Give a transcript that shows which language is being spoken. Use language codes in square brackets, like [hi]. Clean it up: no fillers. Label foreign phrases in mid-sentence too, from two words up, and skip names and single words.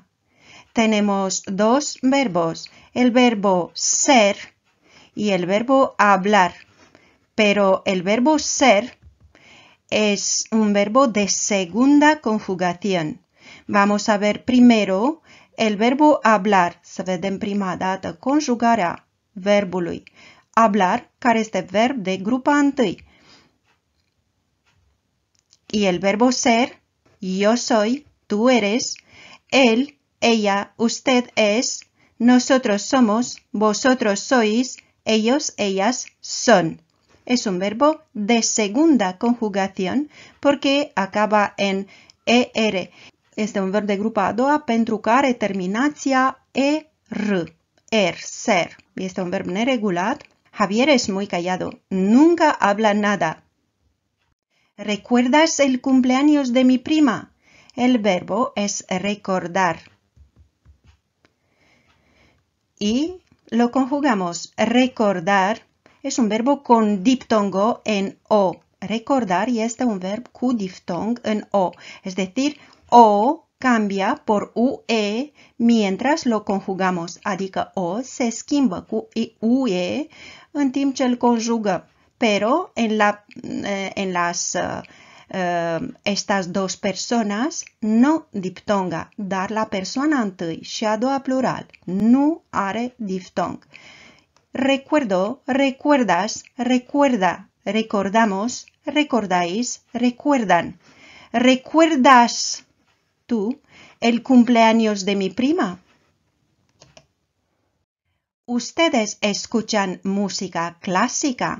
[es] Tenemos 2 verbos, el verbo ser y el verbo hablar. Pero el verbo ser es un verbo de segunda conjugación. Vamos a ver primero el verbo hablar. [ro] Să vedem prima dată conjugarea verbului. Hablar, care este verb de grupa întâi. [es] Y el verbo ser, yo soy, tú eres, él, ella, usted es, nosotros somos, vosotros sois, ellos, ellas son. Es un verbo de segunda conjugación porque acaba en er. [ro] Este un verb de grupa a doua pentru că are terminația er, ser. Este un verb neregulat. [es] Javier es muy callado, nunca habla nada. ¿Recuerdas el cumpleaños de mi prima? El verbo es recordar. Y lo conjugamos. Recordar es un verbo con diptongo en o. [ro] Recordar este un verbo cu diftong en o. [es] Es decir, o cambia por ue mientras lo conjugamos. [ro] Adică o se schimbă cu ue în timp ce îl conjugăm. [es] Pero en estas dos personas no diptonga, [ro] dar la persoana întâi și a doua plural nu are diftong. [es] Recuerdo, recuerdas, recuerda, recordamos, recordáis, recuerdan. ¿Recuerdas tú el cumpleaños de mi prima? ¿Ustedes escuchan música clásica?